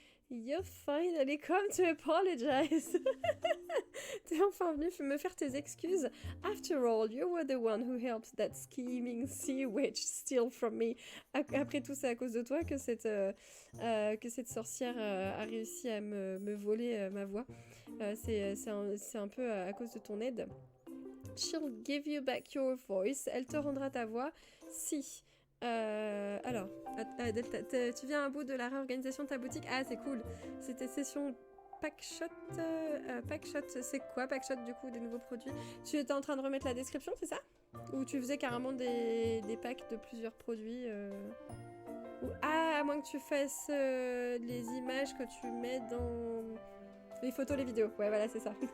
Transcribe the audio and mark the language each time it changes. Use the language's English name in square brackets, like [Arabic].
[English] You've finally come to apologize. [French] T'es enfin venu me faire tes excuses. [English] After all, you were the one who helped that scheming sea witch steal from me. [French] Après tout, c'est à cause de toi que cette sorcière a réussi à me voler ma voix. C'est un peu à cause de ton aide. [English] She'll give you back your voice. [French] Elle te rendra ta voix si... alors, tu viens à bout de la réorganisation de ta boutique? Ah, c'est cool. C'était session Packshot. Packshot, c'est quoi Packshot, du coup, des nouveaux produits? Tu étais en train de remettre la description, c'est ça? Ou tu faisais carrément des packs de plusieurs produits Ou, à moins que tu fasses les images que tu mets dans... Les photos, les vidéos. Ouais, voilà, c'est ça.